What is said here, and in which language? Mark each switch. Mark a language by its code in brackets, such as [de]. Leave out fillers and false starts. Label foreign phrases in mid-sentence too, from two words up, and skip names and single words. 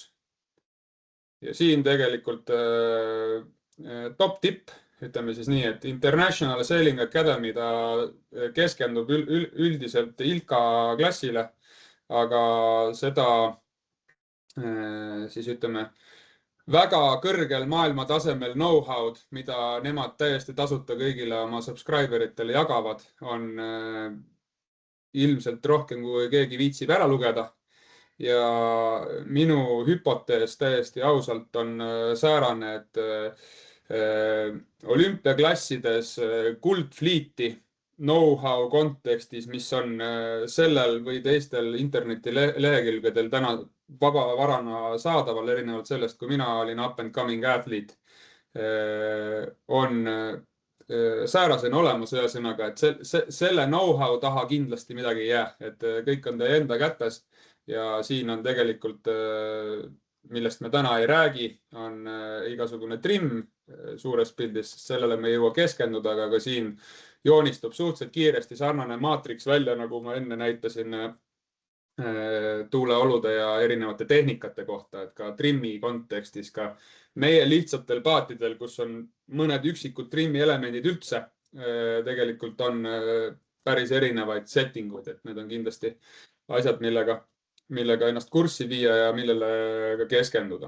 [et] Ja siin tegelikult top tipp, ütleme siis nii, et International Sailing Academy ta keskendub üldiselt ILKA klassile, aga seda siis ütleme väga kõrgel maailma tasemel know-how'd, mida nemad täiesti tasuta kõigile oma subscriberitele jagavad, on ilmselt rohkem, kui keegi viitsib ära lugeda. Ja minu hüpotees täiesti ausalt on säärane, et olümpiaklassides kuldfliiti know-how kontekstis, mis on sellel või teistel interneti lehekülgedel täna vabavarana saadaval, erinevalt sellest, kui mina olin [en] up and coming athlete, [et] on säärasena olemas ühesõnaga, et selle know-how taha kindlasti midagi ei jää, et kõik on teie enda kätes ja siin on tegelikult, millest me täna ei räägi, on igasugune trim suures pildis, sellele me ei jõua keskenduda, aga ka siin joonistub suhteliselt kiiresti sarnane maatriks välja, nagu ma enne näitasin tuuleolude ja erinevate tehnikate kohta, et ka trimmi kontekstis ka meie lihtsatel paatidel, kus on mõned üksikud trimmi elemendid üldse, tegelikult on päris erinevaid settinguid, et need on kindlasti asjad, millega ennast kurssi viia ja millele ka keskenduda.